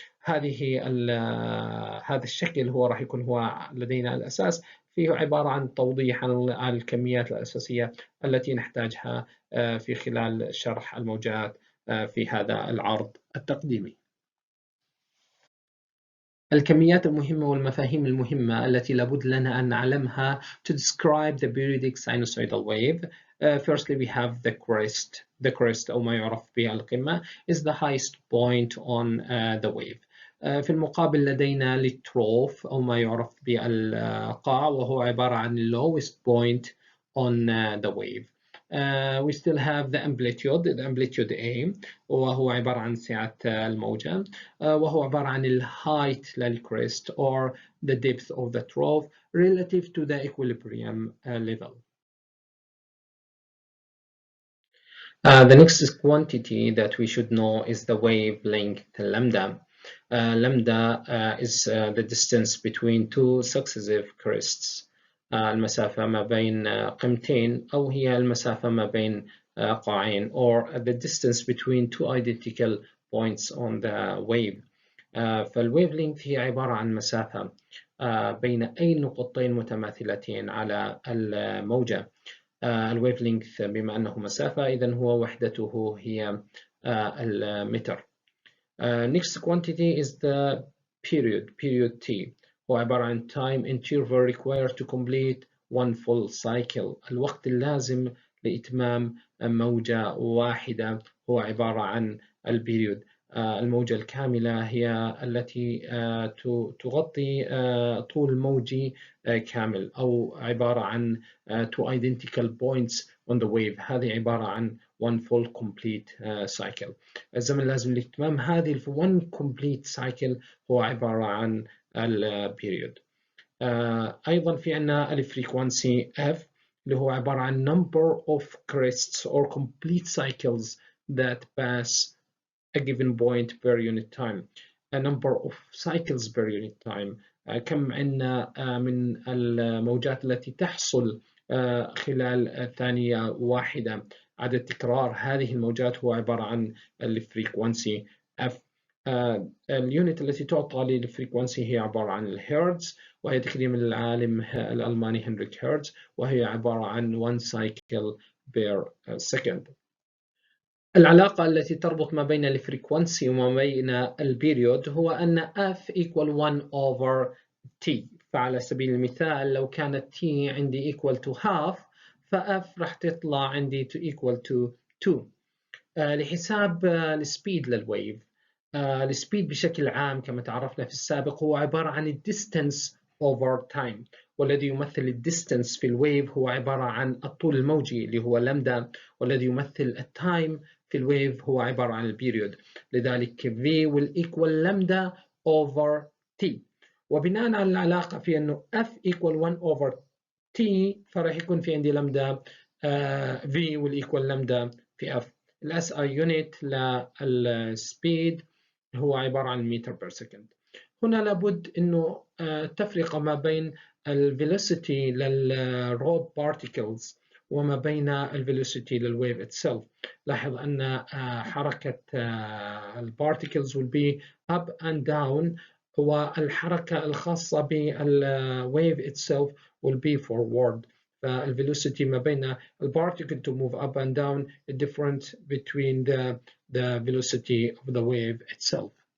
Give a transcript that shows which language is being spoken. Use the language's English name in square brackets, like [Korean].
[Arabic] هذا الشكل هو راح يكون هو لدينا الأساس، فيه عبارة عن توضيح عن الكميات الأساسية التي نحتاجها في خلال شرح الموجات في هذا العرض التقديمي. الكميات المهمة والمفاهيم المهمة التي لابد لنا أن نعلمها [English] to describe the periodic sinusoidal wave. Firstly, we have the crest. The crest [Arabic] أو ما يعرف بالقمة [English] is the highest point on the wave. [Arabic] في المقابل لدينا التروف أو ما يعرف بالقاع، وهو عبارة عن [English] lowest point on the wave. We still have the amplitude A، [Arabic] وهو عبارة عن سعة الموجة، وهو عبارة عن الهايت للكريست [English] or the depth of the trough relative to the equilibrium level. The next quantity that we should know is the wavelength lambda. Lambda is the distance between two successive crests. [Arabic] المسافة ما بين قمتين، أو هي المسافة ما بين قاعين، [English] or the distance between two identical points on the wave. [Arabic] فالويف لينث هي عبارة عن مسافة بين أي نقطتين متماثلتين على الموجة. الويف لينث بما أنه مسافة إذن هو وحدته هي المتر. [English] Next quantity is the period T. [Arabic] هو عبارة عن [English] time interval required to complete one full cycle. [Arabic] الوقت اللازم لإتمام موجة واحدة هو عبارة عن البيريود. الموجة الكاملة هي التي تغطي طول موجي كامل، أو عبارة عن [English] two identical points on the wave. [Arabic] هذه عبارة عن [English] one full complete cycle. [Arabic] الزمن اللازم لإتمام هذه [English] one complete cycle [Arabic] هو عبارة عن البيريود. أيضا في عنا الفريكوانسي F اللي هو عبارة عن [English] number of crests or complete cycles that pass a given point per unit time. A number of cycles per unit time. [Arabic] كم عنا من الموجات التي تحصل خلال ثانية واحدة. عدد تكرار هذه الموجات هو عبارة عن الفريكوانسي F. اليونت التي تعطى للفريكوانسي هي عبارة عن الهيرتز، وهي تكريم العالم الألماني هنريك هيرتز، وهي عبارة عن [English] 1 cycle per second. [Arabic] العلاقة التي تربط ما بين الفريكوانسي وما بين البيريود هو أن [English] F equal 1 over T. [Arabic] فعلى سبيل المثال لو كانت T عندي [English] equal to half، [Arabic] فF راح تطلع عندي [English] to equal to 2. [Arabic] لحساب السبيد للويف. السبيد بشكل عام كما تعرفنا في السابق هو عبارة عن الديستنس over time، والذي يمثل الديستنس في الويف هو عبارة عن الطول الموجي اللي هو لامدا، والذي يمثل التايم في الويف هو عبارة عن البيريود. [English] لذلك V will equal lambda over T، [Arabic] وبناء على العلاقة في أنه [English] F equal 1 over T [Arabic] فراح يكون في عندي لامدا [English] V will equal lambda في F. [Arabic] الاس اي يونت للسبيد هو عبارة عن متر بير سكند. هنا لابد انه التفرقة ما بين الفيلوسيتي للرود بارتيكلز وما بين الفيلوسيتي للويف اتسلف. لاحظ ان حركة البارتيكلز [English] will be up and down، [Arabic] والحركة الخاصة بالويف [English] itself will be forward. فالvelocity [Arabic] ما بين البارتيكل [English] to move up and down is different between the velocity of the wave itself.